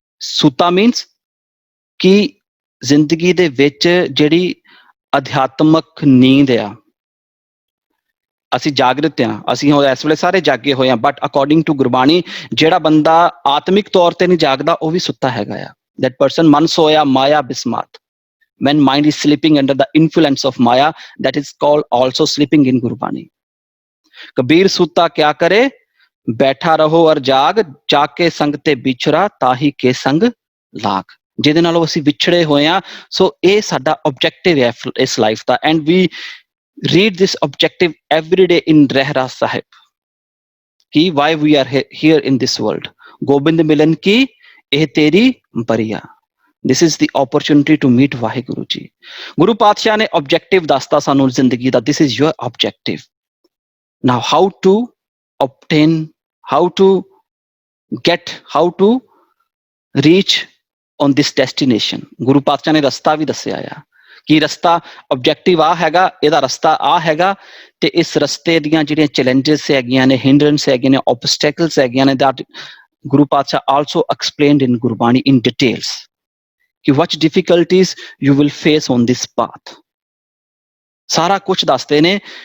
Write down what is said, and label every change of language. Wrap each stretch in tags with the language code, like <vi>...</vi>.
<pa>ਸੂਤਾ means ਕਿ ਜ਼ਿੰਦਗੀ ਦੇ ਵਿੱਚ ਜਿਹੜੀ ਅਧਿਆਤਮਕ ਨੀਂਦ ਆ, ਅਸੀਂ ਜਾਗਰਤ ਆ, ਅਸੀਂ ਹੁਣ ਇਸ ਵੇਲੇ ਸਾਰੇ ਜਾਗੇ ਹੋਏ ਆ,</pa> <en>but according to Gurbani</en> <pa>ਜਿਹੜਾ ਬੰਦਾ ਆਤਮਿਕ ਤੌਰ ਤੇ ਨਹੀਂ ਜਾਗਦਾ, ਉਹ ਵੀ ਸੁੱਤਾ ਹੈਗਾ ਆ।</pa> <en>That person</en> <pa>ਮਨ ਸੋਇਆ ਮਾਇਆ ਬਿਸਮਾਤ।</pa> <en>When mind is sleeping under the influence of Maya, that is called also sleeping in Gurbani.</en> <hi>Kabir sutta kya kare, बैठा रहो और जाग, जाके संग ते बिछड़ा ताही के संग</hi> <pa>ਲਾਗ, ਜਿਹਦੇ ਨਾਲੋਂ ਅਸੀਂ ਵਿਛੜੇ ਹੋਏ ਹਾਂ। ਸੋ ਇਹ ਸਾਡਾ ਆਬਜੈਕਟਿਵ ਹੈ ਇਸ life ਦਾ,</pa> <en>and we read this objective every day in Rehras Sahib ਕਿ why we are here in this world,</en> <pa>Gobind ਮਿਲਨ ਕੀ ਇਹ ਤੇਰੀ ਬਰੀਆ।</pa> <en>This is the opportunity to meet Waheguru ji.</en> <pa>ਗੁਰੂ ਪਾਤਸ਼ਾਹ ਨੇ ਆਬਜੈਕਟਿਵ ਦੱਸਤਾ ਸਾਨੂੰ ਜ਼ਿੰਦਗੀ ਦਾ,</pa> <en>This is your objective. Now how to obtain, how to get, how to reach on this destination।</en> <pa>ਗੁਰੂ ਪਾਤਸ਼ਾਹ ਨੇ ਰਸਤਾ ਵੀ ਦੱਸਿਆ ਆ ਕਿ ਰਸਤਾ ਆਬਜੈਕਟਿਵ ਆ ਹੈਗਾ, ਇਹਦਾ ਰਸਤਾ ਆ ਹੈਗਾ, ਤੇ ਇਸ ਰਸਤੇ ਦੀਆਂ ਜਿਹੜੀਆਂ ਚੈਲੰਜਸ ਹੈਗੀਆਂ ਨੇ, ਹਿੰਡਰੈਂਸ ਹੈਗੀਆਂ ਨੇ, ਆਬਸਟੈਕਲਸ ਹੈਗੀਆਂ ਨੇ,</pa> <en>that Guru Patshah also explained in Gurbani in details ਕਿ what difficulties you will face on this path,</en> <pa>ਸਾਰਾ ਕੁਝ ਦੱਸਦੇ ਨੇ।</pa>